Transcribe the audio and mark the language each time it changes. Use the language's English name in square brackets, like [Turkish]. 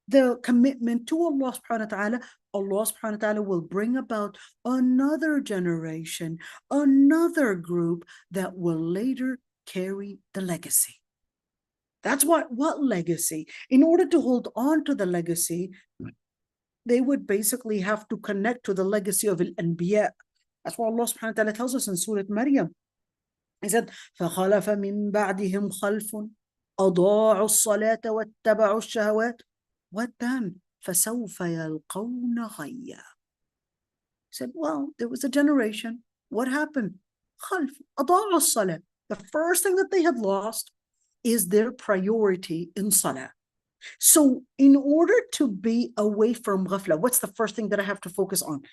[English] the commitment to Allah subhanahu wa ta'ala, Allah subhanahu wa ta'ala will bring about another generation, another group that will later carry the legacy. That's what legacy? In order to hold on to the legacy, they would basically have to connect to the legacy of al-Anbiya. That's what Allah subhanahu wa ta'ala tells us in Surah Maryam. He said, [Arabic] فَخَلَفَ مِن بَعْدِهِمْ خَلْفٌ أَضَاعُوا الصَّلَاةَ وَاتَّبَعُوا الشَّهَوَاتِ [English] What then? [Arabic] فَسَوْفَ يَلْقَوْنَ غَيًّا. [English] He said, well, there was a generation. What happened? [Arabic] خَلْفٌ أَضَاعُوا الصَّلَاةَ. [English] The first thing that they had lost is their priority in salah. So in order to be away from ghafla, what's the first thing that I have to focus on?